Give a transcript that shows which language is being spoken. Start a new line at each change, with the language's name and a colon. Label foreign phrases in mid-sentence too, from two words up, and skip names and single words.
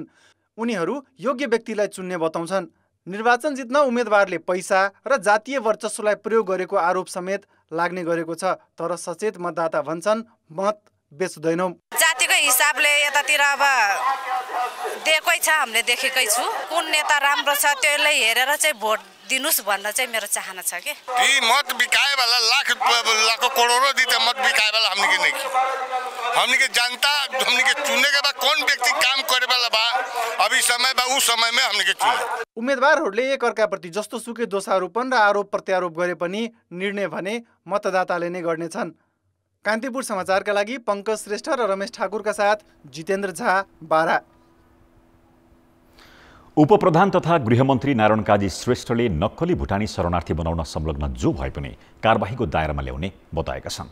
Nepali: उनीहरू योग्य व्यक्तिलाई चुन्ने बताउँछन्। निर्वाचन जित्न उम्मेदवारले पैसा र जातीय वर्चस्वलाई प्रयोग गरेको आरोप समेत लाग्ने गरेको छ। तर सचेत मतदाता भन्छन् मत बेच्दैनौँ। जातिको हिसाबले यतातिर अब दिएकै छ, हामीले देखेकै छु। कुन नेता राम्रो छ त्यसलाई हेरेर चाहिँ भोट दिनुस् भन्न चाहिँ मेरो चाहना छ के।
Bhojpuri: ई मत बिकाए वाला लाख करोड़ों दी मत बिकाए वाला हमने के नहीं, हमने के जनता हमने के चुने के बाद कौन व्यक्ति काम करे वाला बा अभी समय बा उस समय में हमने के चुने।
Nepali: उम्मेदवारहरूले एकअर्काप्रति जस्तो सुकै दोषारोपण र आरोप प्रत्यारोप गरे पनि निर्णय भने मतदाताले नै गर्नेछन्। कान्तिपुर समाचारका लागि पंकज श्रेष्ठ र रमेश ठाकुरका साथ जितेन्द्र झा, बारा। उपप्रधान तथा गृहमन्त्री नारायण काजी श्रेष्ठले नक्कली भुटानी शरणार्थी बनाउन संलग्न जो भए पनि कारबाहीको दायरामा ल्याउने बताएका छन्।